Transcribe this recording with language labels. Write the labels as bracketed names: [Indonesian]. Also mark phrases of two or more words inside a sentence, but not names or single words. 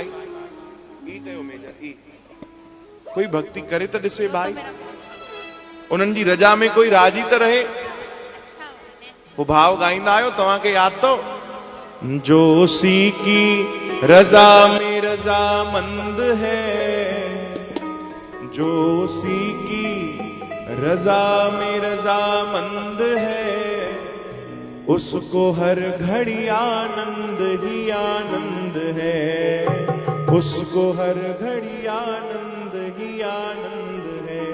[Sindhi] ई कयो मेजर ई कोई भक्ति करे त ॾिसे भाई। उन्हनि जी रजा में कोई राजी त रहे। वो भाव गाईंदा आहियो, तव्हांखे यादि अथव? [Hindi] जो सी की रजा में रजामंद है, जो सी की रजा में रजामंद है, उसको हर घड़ी आनंद ही आनंद है, उसको हर घड़ी आनंद ही आनंद है।